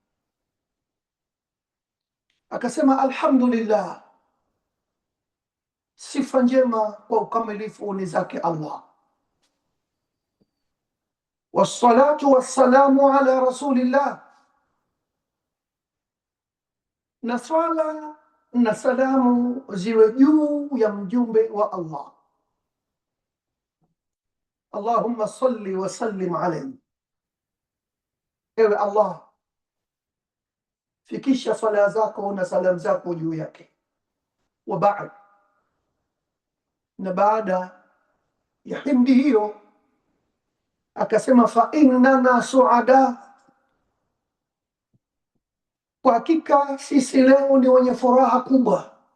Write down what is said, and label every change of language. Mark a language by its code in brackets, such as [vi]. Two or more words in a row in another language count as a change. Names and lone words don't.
[sw] Akasema alhamdulillah, sifa njema kwa ukamilifu ni zake Allah, [ar] والصلاة والسلام على رسول الله, [sw] na swala na salamu ziwe juu ya mjumbe wa Allah. [ar] اللهم صل وسلم عليه, [sw] ewe Allah fikisha sala zako na salam zako juu yake. [ar] وبعد, [sw] na baada ya himdi hiyo akasema [ar] فإننا سعداء, [sw] kwa hakika sisi leo ni wenye furaha kubwa.